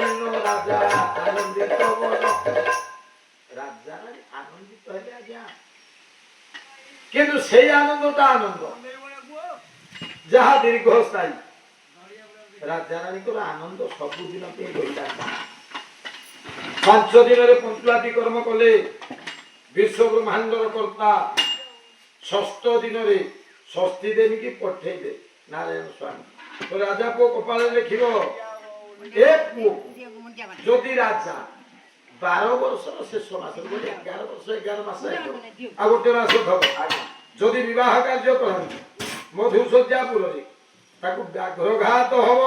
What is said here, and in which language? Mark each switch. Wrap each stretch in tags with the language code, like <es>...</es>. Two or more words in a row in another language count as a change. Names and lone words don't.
<or>ରାଜା ଆନନ୍ଦିତ ହେଲେ ଆଜ୍ଞା କିନ୍ତୁ ସେଇ ଆନନ୍ଦଟା ଆନନ୍ଦ ଯାହା ଦୀର୍ଘସ୍ଥାୟୀ। রাজারানীଙ୍କର ଆନନ୍ଦ ସବୁଦିନ ପାଇଁ ରହିଥାନ୍ତା। 5 ଦିନରେ ପଞ୍ଚୁଆତି କର୍ମ କଲେ ବିଶ୍ୱ ବ୍ରହ୍ମାଣ୍ଡର କର୍ତ୍ତା। 6ଠ ଦିନରେ ଷଷ୍ଠୀ ଦେବୀକି ପଠେଇଲେ ନାରାୟଣ ସ୍ୱାମୀ। ତ ରାଜା ପୁଅ କପାଳରେ ଲେଖିବ ଏ ପୁଅ ଯଦି ରାଜା 12 ବର୍ଷର ଶେଷ ମାସରେ 11 ବର୍ଷ 11 ମାସ ଆଉ ଗୋଟେ ମାସ ଥବ ଯଦି ବିବାହ କାର୍ଯ୍ୟ କରନ୍ତି ମଧୁଶଯ୍ୟାପୁରରେ ତାକୁ ବ୍ୟାଘ୍ରଘାତ ହବ।</or>